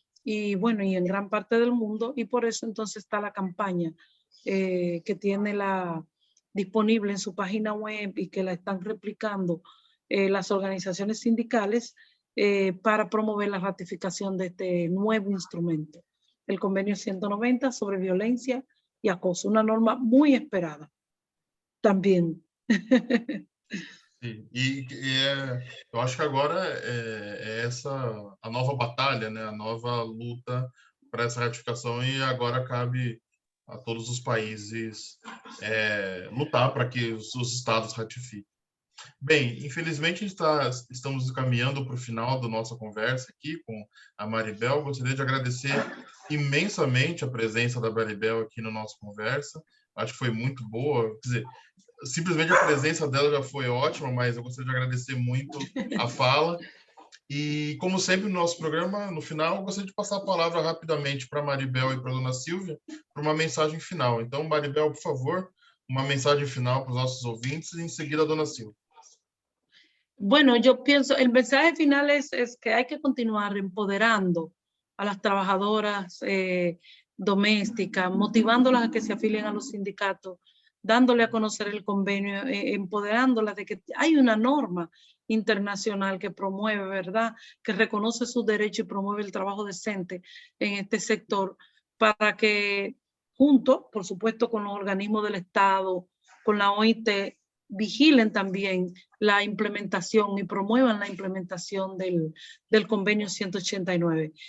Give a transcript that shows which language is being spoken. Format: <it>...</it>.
<es>Y bueno, y en gran parte del mundo, y por eso entonces está la campaña que tiene disponible en su página web y que la están replicando las organizaciones sindicales para promover la ratificación de este nuevo instrumento, el convenio 190 sobre violencia y acoso, una norma muy esperada</es> <pt>também. Sim. Eu acho que agora é essa a nova batalha, né? A nova luta para essa ratificação, e agora cabe a todos os países lutar para que os estados ratifiquem. Bem, infelizmente estamos caminhando para o final da nossa conversa aqui com a Maribel. Gostaria de agradecer imensamente a presença da Maribel aqui na nossa conversa. Acho que foi muito boa. Quer dizer, simplesmente a presença dela já foi ótima, mas eu gostaria de agradecer muito a fala. E, como sempre no nosso programa, no final, eu gostaria de passar a palavra rapidamente para a Maribel e para a dona Silvia para uma mensagem final. Então, Maribel, por favor, uma mensagem final para os nossos ouvintes, e em seguida a dona Silvia.</pt> <es>Bueno, yo pienso, el mensaje final es que hay que continuar empoderando a las trabajadoras domésticas, motivándolas a que se afilien a los sindicatos, dándole a conocer el convenio, empoderándolas de que hay una norma internacional que promueve, ¿verdad?, que reconoce sus derechos y promueve el trabajo decente en este sector, para que juntos, por supuesto, con los organismos del Estado, con la OIT, vigilen también la implementación y promuevan la implementación del convenio 189.</es>